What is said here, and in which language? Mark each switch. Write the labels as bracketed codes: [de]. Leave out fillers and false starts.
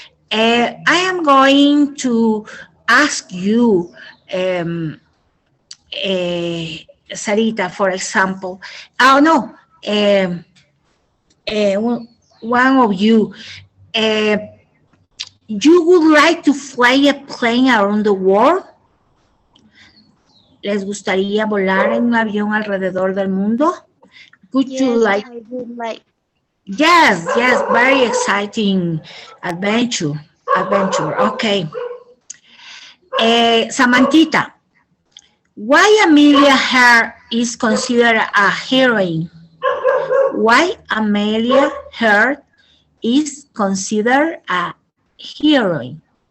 [en] I am going to ask you, Sarita, for example. Oh, no. One of you. You would like to fly a plane around the world? [es] ¿Les gustaría volar en un avión alrededor del mundo? [en] Would you Yes, like? I would like. Yes, very exciting adventure. Okay. Samantita, why Amelia Earhart is considered a heroine? Why Amelia Earhart is considered a heroine?